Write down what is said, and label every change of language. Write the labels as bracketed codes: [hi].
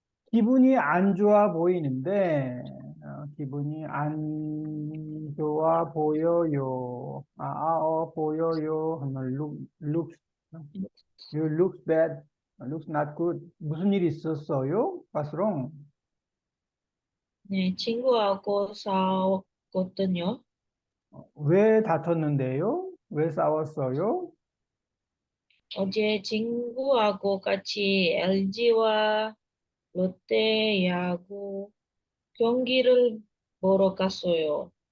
[ko] 기분이 안 좋아 보이는데, 기분이 안 좋아 보여요. 보여요. 하면 [en] you look bad, looks not good. 무슨 일 있었어요? What's wrong? [ko] 네, 친구하고 싸웠거든요. 왜 다퉜는데요? 왜 싸웠어요? 어제 친구하고 같이 LG와 롯데 야구 경기를 보러 갔어요.